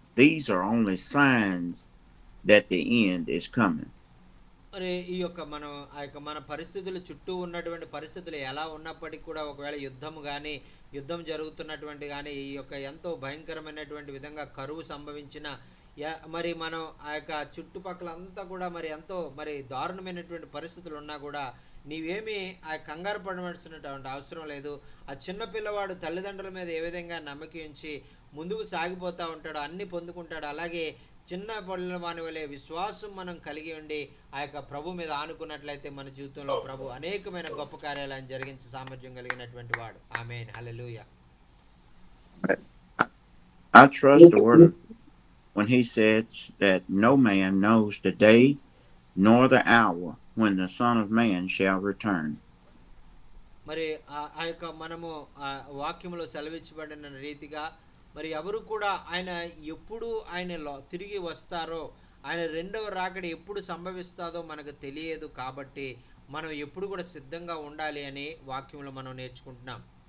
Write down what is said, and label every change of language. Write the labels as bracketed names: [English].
[English] These are only signs that the end is coming. [Telugu] మరి ఈ యొక్క మనం ఆ యొక్క మన పరిస్థితులు చుట్టూ ఉన్నటువంటి పరిస్థితులు ఎలా ఉన్నప్పటికీ కూడా ఒకవేళ యుద్ధం జరుగుతున్నటువంటి కానీ ఈ యొక్క ఎంతో భయంకరమైనటువంటి విధంగా కరువు సంభవించిన మరి మనం ఆ యొక్క చుట్టుపక్కల అంతా కూడా మరి ఎంతో మరి దారుణమైనటువంటి పరిస్థితులు ఉన్నా కూడా నీవేమీ ఆ కంగారు పడవలసినటువంటి అవసరం లేదు. ఆ చిన్న పిల్లవాడు తల్లిదండ్రుల మీద ఏ విధంగా నమ్మకం ఉంచి ముందుకు సాగిపోతూ ఉంటాడో అన్ని పొందుకుంటాడు. అలాగే చిన్న పిల్లవాని వలె విశ్వాసం మనం కలిగి ఉండి ఆ యొక్క ప్రభు మీద ఆనుకున్నట్లయితే మన జీవితంలో ప్రభు అనేకమైన గొప్ప కార్యాలను జరిగించే సామర్థ్యం కలిగినటువంటి వాడు. ఆమేన్. హల్లెలూయా. [English] I trust the word when he says that no man knows the day nor the hour when the Son of Man shall return. [Telugu] మరి ఆ యొక్క మనము వాక్యంలో సెలవిచ్చబడిన రీతిగా మరి ఎవరు కూడా ఆయన ఎప్పుడు ఆయన తిరిగి వస్తారో, ఆయన రెండవ రాకడ ఎప్పుడు సంభవిస్తాదో మనకు తెలియదు. కాబట్టి మనం ఎప్పుడు కూడా సిద్ధంగా ఉండాలి అని వాక్యంలో మనం నేర్చుకుంటున్నాం.